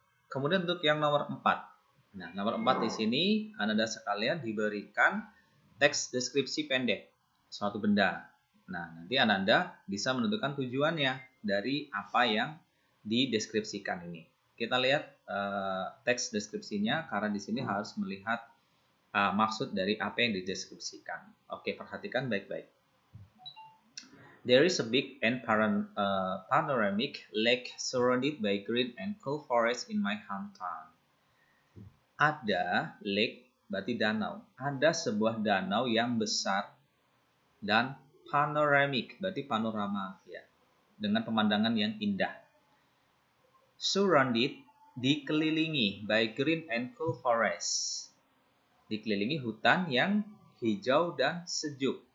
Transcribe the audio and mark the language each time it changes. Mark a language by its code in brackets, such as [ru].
[id] Kemudian untuk yang nomor 4. Nah, nomor 4 di sini Ananda sekalian diberikan teks deskripsi pendek suatu benda. Nah, nanti Ananda bisa menentukan tujuannya dari apa yang dideskripsikan ini. Kita lihat teks deskripsinya karena di sini harus melihat maksud dari apa yang dideskripsikan. Oke, perhatikan baik-baik. [en] There is a big and panoramic lake surrounded by green and cool forest in my hometown. [id] Ada lake, berarti danau. Ada sebuah danau yang besar dan panoramic, berarti panorama ya, dengan pemandangan yang indah. [en] Surrounded, dikelilingi by green and cool forest. [id] Dikelilingi hutan yang hijau dan sejuk.